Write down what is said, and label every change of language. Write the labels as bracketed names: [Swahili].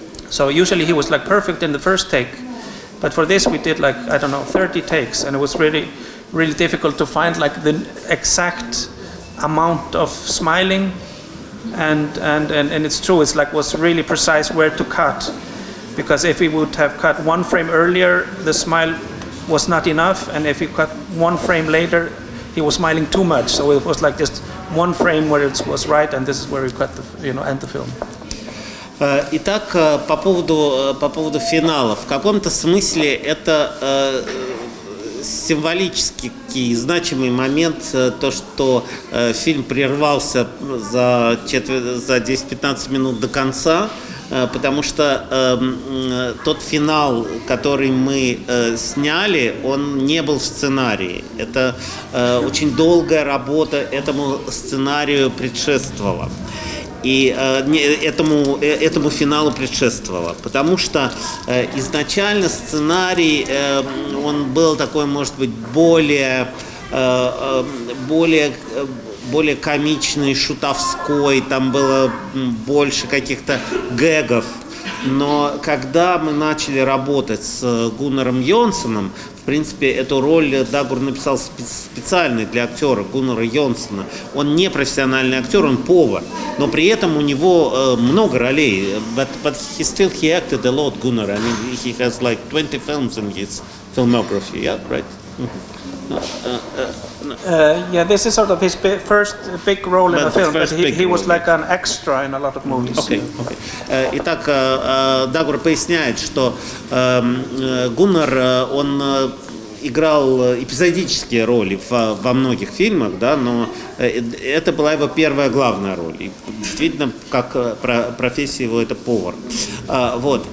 [English] So usually he was like perfect in the first take, but for this we did like, 30 takes, and it was really, really difficult to find like the exact amount of smiling, and it's true, it's like was really precise where to cut, because if we would have cut 1 frame earlier, the smile was not enough, and if we cut 1 frame later, he was smiling too much. So it was like just 1 frame where it was right, and this is where we cut end the film. [Russian] Итак, по поводу финала. В каком-то смысле это символический значимый момент, то, что фильм прервался за 10-15 минут до конца, потому что тот финал, который мы сняли, он не был в сценарии. Это очень долгая работа этому сценарию предшествовала. И этому финалу предшествовало. Потому что изначально сценарий, он был такой, может быть, более комичный, шутовской, там было больше каких-то гэгов. Но когда мы начали работать с Гуннаром Йонсоном, в принципе, эту роль Дагур написал специально для актера Гуннара Йонсона. Он не профессиональный актер, он повар, но при этом у него много ролей. [English] But he acted a lot, Gunnar. I mean, he has like 20 films in his filmography. Yeah, right. Yeah, this is sort of his first big role in a film, but he was like an extra in a lot of movies. Okay. [Russian] Итак, Дагур поясняет, что Гуннар, он играл эпизодические роли во многих фильмах, да, но это была его первая главная роль. И действительно, как профессия его, это повар. Вот.